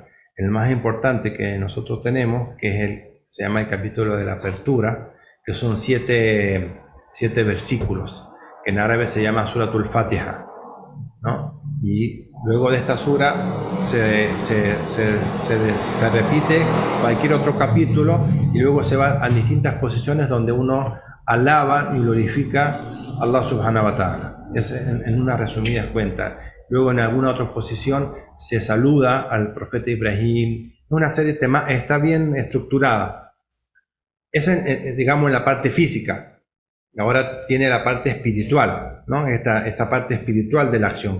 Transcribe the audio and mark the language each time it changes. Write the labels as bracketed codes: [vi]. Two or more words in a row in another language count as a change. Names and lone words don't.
[es] El más importante que nosotros tenemos, que se llama el capítulo de la apertura, que son 7 versículos, que en árabe se llama Suratul Fatiha, ¿no? Y luego de esta sura se repite cualquier otro capítulo y luego se va a distintas posiciones donde uno alaba y glorifica a Allah [ar] سبحانه وتعالى. [es] Es en una resumida cuenta. Luego en alguna otra posición se saluda al profeta Ibrahim. Una serie de temas está bien estructurada. Es digamos en la parte física. Ahora tiene la parte espiritual, ¿no? Esta parte espiritual de la acción.